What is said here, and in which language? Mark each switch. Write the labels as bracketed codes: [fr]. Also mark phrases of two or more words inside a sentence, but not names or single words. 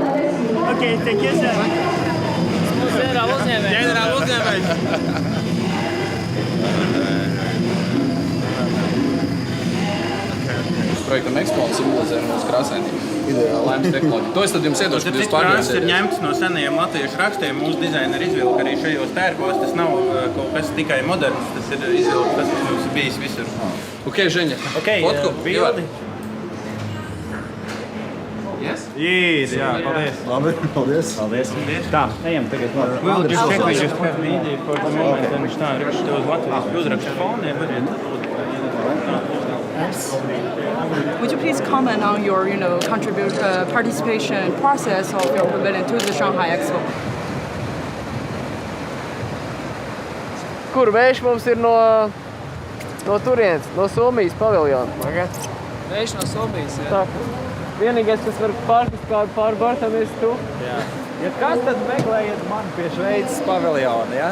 [en] Okay, thank you, sir. General uzņēmējs. [lv] Projektam Expo simbolizē mūsu krāsainību. Laimes tehnoloģija. To es tad jums iedošu, kad jūs pārgrieziet. Tas ir ņemts no senajiem latviešu rakstiem. Mūsu dizaineri izvilka arī šajos tērpos. Tas nav kaut kas tikai moderns. Tas ir izvilka tas, kas mums ir bijis visur. Ok, Ženja. Fotku? Bildi. [en] Yes? [lv] Jā, paldies. Labi, paldies. Paldies. Tā, ejam tagad. [en] We'll just check with you have media for the moment. [lv] Un viņš tā raksta uz Latvijas uzrakstu foniem. [en] Would you please comment on your, participation process of your pavilion to the Shanghai Expo? [lv] Kur vējš mums ir no turienes, no Somijas paviljona? Okay. Vējš no Somijas, jā. Tā. Vienīgais, kas var pārkast kādu pāri bortam, ir tu. Jā. Ja kas, tad meklējiet mani pie Šveices paviljona, ja?